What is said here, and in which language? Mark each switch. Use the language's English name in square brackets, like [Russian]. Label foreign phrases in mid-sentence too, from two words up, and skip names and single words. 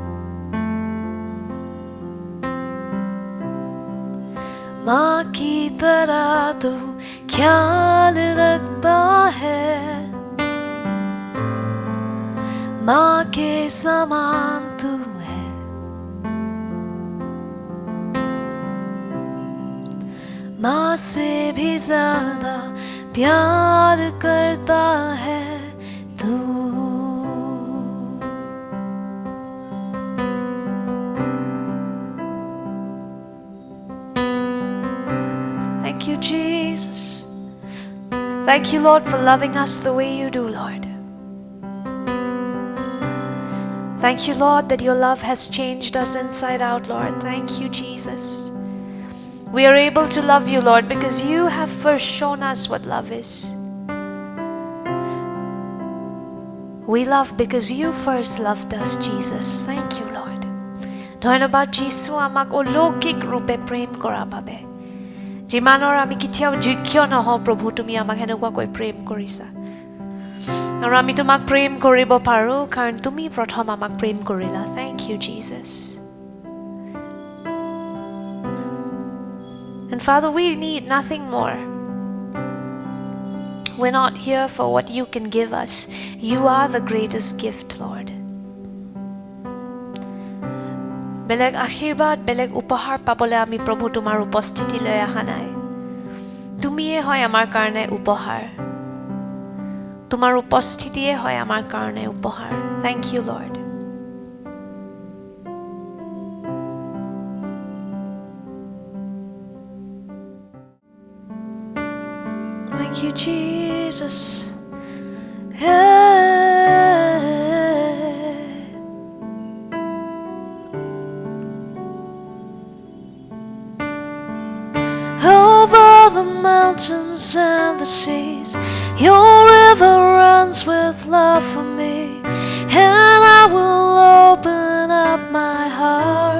[Hindi] माँ की तरह तू ख्याल रखता है, माँ के समान तू है। माँ से भी ज्यादा प्यार करता है तू। [English] Thank you, Jesus. Thank you, Lord, for loving us the way you do, Lord. Thank you, Lord, that your love has changed us inside out, Lord. Thank you, Jesus. We are able to love you, Lord, because you have first shown us what love is. We love because you first loved us, Jesus. Thank you, Lord. [Assamese] ধন্যবাদ যিশু আমাক অলৌকিক ৰূপে প্ৰেম কৰা বাবে। যিমানৰ আমি কেতিয়াও যোগ্য নহওঁ প্ৰভু, তুমি আমাক হেনেকুৱাকৈ প্ৰেম কৰিছা। আৰু আমি তোমাক প্ৰেম কৰিব পাৰোঁ কাৰণ তুমি প্ৰথম আমাক প্ৰেম কৰিলা। [English] Thank you, Jesus. And Father, we need nothing more. We're not here for what you can give us. You are the greatest gift, Lord. [Assamese] বেলেগ আশীৰ্বাদ, বেলেগ উপহাৰ পাবলৈ আমি প্ৰভু তোমাৰ উপস্থিতিলৈ অহা নাই। তুমিয়ে হয় আমাৰ কাৰণে উপহাৰ। তোমাৰ উপস্থিতিয়ে হয় আমাৰ কাৰণে উপহাৰ। [English] Thank you, Lord. Thank you, Jesus. Over the mountains and the seas, your river runs with love for me, and I will open up my heart.